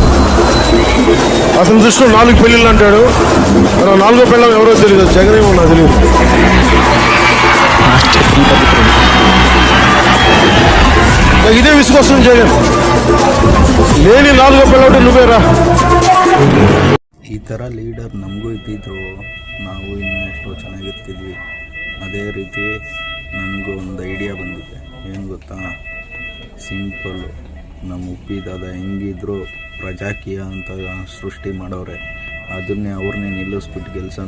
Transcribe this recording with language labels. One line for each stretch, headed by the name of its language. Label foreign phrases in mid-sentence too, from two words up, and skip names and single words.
Telugu: అతని దృష్టిలో 4 పెళ్లిళ్ళు అంటాడు. మన 4వ పెళ్ళం ఎవరో తెలియదు, జగన్ ఏమో నాకు తెలియదు. ఇదే విసుకొస్తుంది జగన్. లేని 4వ పెళ్ళంటే నువ్వేరా.
Kannada: ಈ ಥರ ಲೀಡರ್ ನಮಗೂ ಇದ್ದಿದ್ರು ನಾವು ಇನ್ನೂ ಎಷ್ಟೋ ಚೆನ್ನಾಗಿರ್ತಿದ್ವಿ. ಅದೇ ರೀತಿ ನನಗೂ ಒಂದು ಐಡಿಯಾ ಬಂದಿದೆ. ಏನು ಗೊತ್ತಾ, ಸಿಂಪಲ್ಲು, ನಮ್ಮ ಉಪ್ಪಿದಾದ ಹೆಂಗಿದ್ರು ಪ್ರಜಾಕೀಯ ಅಂತ ಸೃಷ್ಟಿ ಮಾಡೋರೆ, ಅದನ್ನೇ ಅವ್ರನ್ನೇ ನಿಲ್ಲಿಸ್ಬಿಟ್ಟು ಗೆಲ್ಸೋಣ.